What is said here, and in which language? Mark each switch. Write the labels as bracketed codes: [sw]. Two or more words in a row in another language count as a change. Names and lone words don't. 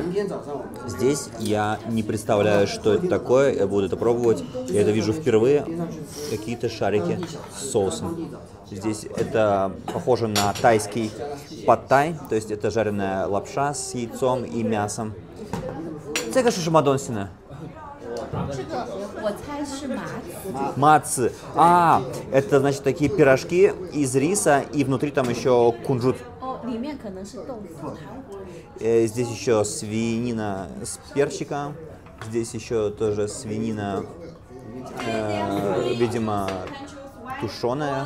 [ru] Здесь я не представляю, что это такое, я буду это пробовать. Я это вижу впервые. Какие-то шарики с соусом. Здесь это похоже на тайский пад-тай, то есть это жареная лапша с яйцом и мясом. [zh] 这个是什么东西呢？我猜是 мацы. [ru] А, это значит такие пирожки из риса и внутри там еще кунжут. Здесь еще свинина с перчиком. Здесь еще тоже свинина, видимо, тушеная.